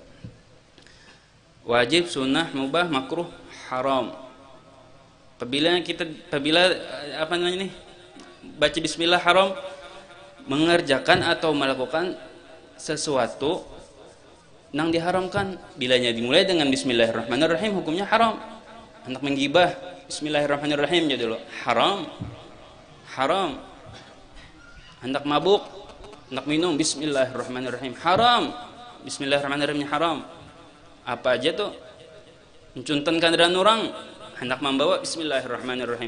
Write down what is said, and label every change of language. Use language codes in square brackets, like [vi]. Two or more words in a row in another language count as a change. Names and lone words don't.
[id] Wajib, sunnah, mubah, makruh, haram. Apabila baca Bismillah haram, mengerjakan atau melakukan sesuatu yang diharamkan. Bilanya dimulai dengan Bismillahirrahmanirrahim, hukumnya haram. Hendak menggibah, Bismillahirrahmanirrahim, jadi lo haram. Hendak mabuk, hendak minum, Bismillahirrahmanirrahim, haram. Bismillahirrahmanirrahim, haram. Apa aja tuh Mencuntan kendaraan orang, hendak membawa bismillahirrahmanirrahim.